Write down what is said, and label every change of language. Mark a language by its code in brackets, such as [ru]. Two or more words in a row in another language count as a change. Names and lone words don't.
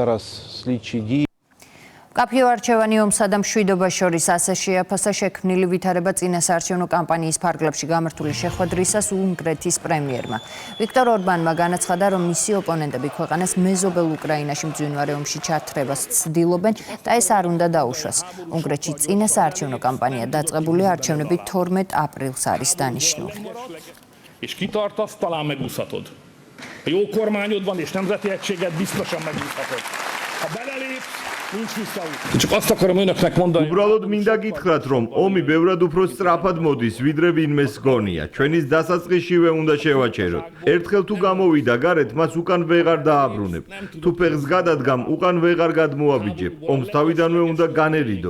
[ka] მკაფიო არჩევანი ომსა და მშვიდობას შორის ასე შეაფასა შექმნილი ვითარება წინასაარჩევნო კამპანიის ფარგლებში გამართული შეხვედრისას უნგრეთის პრემიერმა. ვიქტორ ორბანმა განაცხადა, რომ მისი ოპონენტები ქვეყანას მეზობელ უკრაინაში მძვინვარე ომში ჩათრებას ცდილობენ და ეს არ უნდა დაუშვას. უნგრეთში წინასაარჩევნო კამპანია დაწყებული, არჩევნები 12 აპრილს არის დანიშნული. [hu] És kitartasz, talán megúszhatod. Ha jó kormányod van és nemzeti egységet, biztosan megúszhatod. [ka] უბრალოდ მინდა გითხრათ, რომ ომი ბევრად უფრო სწრაფად მოდის, ვიდრე ვინმეს გონია. ჩვენის დასაწყისშივე უნდა შევაჩეროთ. ერთხელ თუ გამოვიდა გარეთ, მას უკან ვეღარ დააბრუნებ. თუ ფეხს გადადგამ, უკან ვეღარ გადმოაბიჯებ. ომს თავიდანვე უნდა განერიდო.